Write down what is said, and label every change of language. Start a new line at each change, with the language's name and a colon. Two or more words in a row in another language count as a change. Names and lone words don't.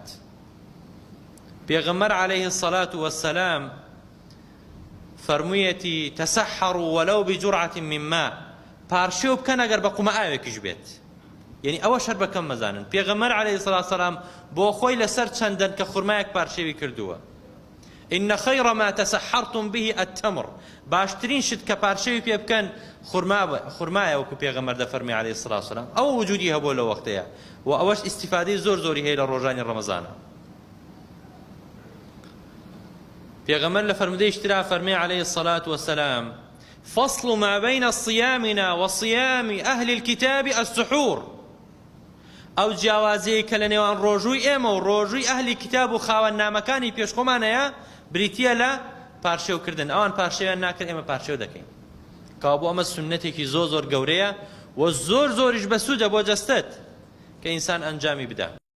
Arabic: پێغەمبەر عەلەیهی السەڵات وەسسەلام فەرموویەتی تەسەحەڕوا وەلەو بجورعەة من ماء.
Central Kurdish: پارشێو بکەن ئەگەر بە قومە ئاوێکیش بێت. یعنی ئەوە شەر بەکەم مەزانن. پێغەمبەر
Arabic: عەلەیهی سەڵات وسەلام
Central Kurdish: بۆ خۆی لەسەر چەندەن کە خورمایەک پارشێوی کردووە.
Arabic: إن خير ما تسحرتم به التمر.
Central Kurdish: باشترین شت کە پارشێوی پێ بکەن خورمایە وەکو پێغەمبەر دەفەرمێ
Arabic: عەلەیهی سەڵات وسەلام.
Central Kurdish: ئەوە وجودی هەبووە لە وەختەیە و ئەوەش ئیستیفادەی زۆری هەیە لە ڕۆژانی ڕەمەزانە. پێغەمبەر لە فەرمودەی شترا فەرمێ
Arabic: عەلەیهی السەڵات وسەلام فصل ما بين صيامنا وصيام أهل الكتاب السحور.
Central Kurdish: ئەو جیاوازەیە کە لە نێوان ڕۆژووی ئێمە و ڕۆژووی ئەهلی کتاب و خاوەننامەکانی پێشخۆمانەیە بریتیە لە پارشێوکردن. ئەوان پارشێویان ناکرد ئێمە پارشێو دەکەین. کەوا بۆ ئەمە سنەتێکی زۆر گەورەیە و زۆریش بەسوودە بۆ جەستەت کە ئینسان ئەنجامی بدە.